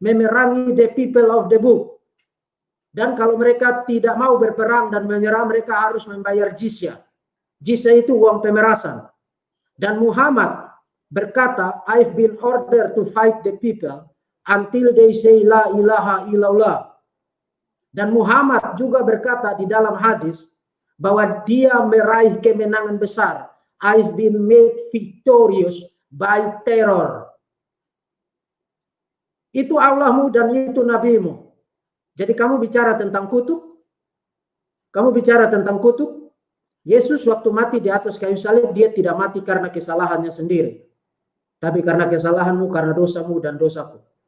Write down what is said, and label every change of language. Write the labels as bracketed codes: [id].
[id] memerangi [en] the people of the book. [id] Dan kalau mereka tidak mau berperang dan menyerah, mereka harus membayar jizyah. Jizyah itu uang pemerasan. Dan Muhammad berkata, [en] I've been ordered to fight the people until they say [ar] la ilaha illallah. [id] Dan Muhammad juga berkata di dalam hadis bahwa dia meraih kemenangan besar. [en] I've been made victorious by terror. [id] Itu Allahmu dan itu nabimu. Jadi kamu bicara tentang kutub? Kamu bicara tentang kutub? Yesus waktu mati di atas kayu salib, dia tidak mati karena kesalahannya sendiri. Tapi karena kesalahanmu, karena dosamu dan dosaku.